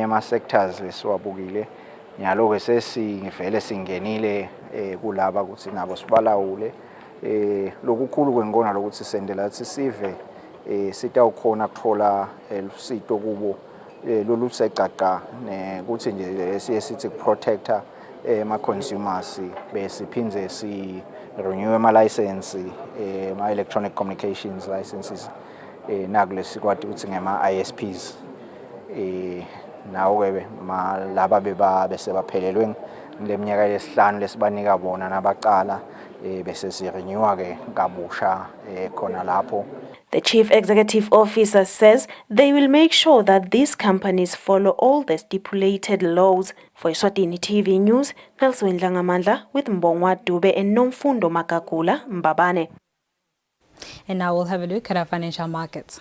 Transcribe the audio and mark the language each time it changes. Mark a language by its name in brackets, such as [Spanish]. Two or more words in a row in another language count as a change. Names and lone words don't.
[Swati] ama-sectors lesiwabukile nyalo ke sesivele singenile kulaba ukuthi nabo sibalawule lokukhulu kwengona lokuthi sendela ukuthi sive sitawukhona kuthola usito kubo lolu seqaqa ukuthi nje siye protector ama-consumers besiphindze si-renew ama-license ma- [English] electronic communications licenses [Swati] nakule sikwati ukuthi ngema-ISPs nawo-ke laba bese baphelelwe leminyaka yesihlanu lesibanika bona nabaqala bese sirenewa ke kabusha khona lapho. [English] The Chief Executive Officer says they will make sure that these companies follow all the stipulated laws. For Eswatini TV News, Nelson Dlangamandla with Mbongwa Dube and Nomfundo Makakula, Mbabane. And now we'll have a look at our financial markets.